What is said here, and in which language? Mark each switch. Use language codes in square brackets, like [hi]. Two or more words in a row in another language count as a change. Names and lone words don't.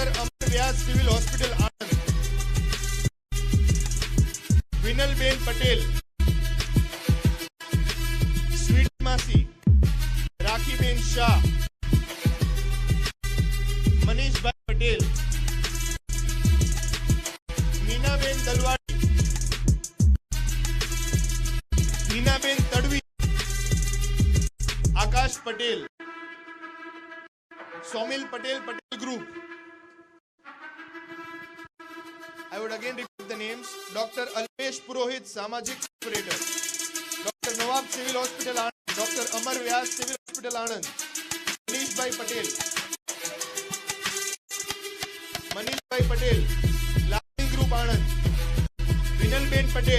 [en] Amar Vyas Civil Hospital Anand, Vinal Ben Patel, Sweet Masi, Rakhi Ben Shah, Manish Bhai Patel, Meena Ben Dalwadi, Meena Ben Tadvi, Akash Patel, Somil Patel, Patel Group. I would again repeat the names. Dr. Alpesh Purohit, Samajik Operator. Dr. Nawab Civil Hospital Anand. Dr. Amar Vyas Civil Hospital Anand. Manish Bhai Patel. Manish Bhai Patel. Lalani Group Anand. Vinal Ben Patel.